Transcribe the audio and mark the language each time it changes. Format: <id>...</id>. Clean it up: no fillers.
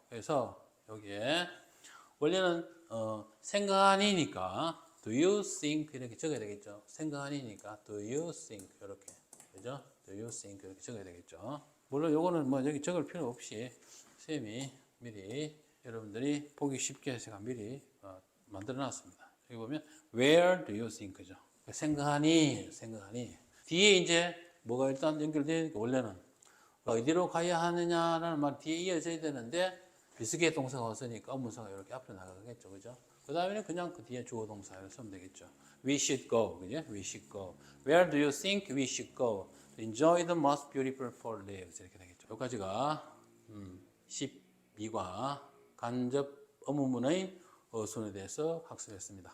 <ko>그래서 여기에 원래는 생각하니까</ko> <en>do you think</en> <ko>이렇게 적어야 되겠죠. 생각하니까</ko> <en>do you think</en> <ko>이렇게 그죠? do you think 이렇게 적어야 되겠죠. 물론 요거는 뭐 여기 적을 필요 없이 쌤이 미리 여러분들이 보기 쉽게 제가 미리 만들어 놨습니다. 여기 보면</ko> <en>where do you think</en> <ko>그죠? 생각하니 뒤에 이제 뭐가 일단 연결되니까 원래는 어디로 가야 하느냐라는 말 뒤에 이어져야 되는데 비스개 동사가 왔으니까 의문사가 이렇게 앞으로 나가겠죠. 그죠? 그 다음에는 그냥 그 뒤에 주어 동사를 쓰면 되겠죠.</ko> <en>We should go.</en> <ko>그죠?</ko> <en>We should go. Where do you think we should go? To enjoy the most beautiful fall leaves.</en> <ko>이렇게 되겠죠. 여기까지가 12과 간접 의문문의 어순에 대해서 학습했습니다.</ko>